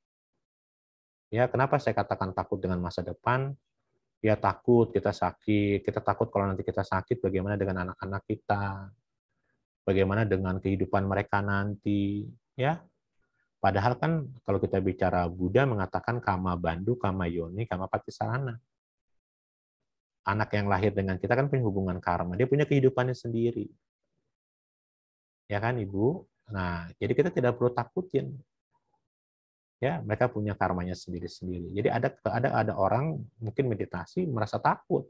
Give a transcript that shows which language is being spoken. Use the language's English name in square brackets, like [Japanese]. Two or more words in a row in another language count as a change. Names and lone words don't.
[Indonesian] Ya, kenapa saya katakan takut dengan masa depan? Ya takut kita sakit, kita takut kalau nanti kita sakit bagaimana dengan anak-anak kita, bagaimana dengan kehidupan mereka nanti, ya. Padahal kan kalau kita bicara Buddha mengatakan [Pali] kama bandhu, kama yoni, kama patisarana. [Indonesian] Anak yang lahir dengan kita kan punya hubungan karma, dia punya kehidupannya sendiri. Ya kan Ibu? Nah, jadi kita tidak perlu takutin. Ya, mereka punya karmanya sendiri-sendiri. Jadi ada orang mungkin meditasi merasa takut.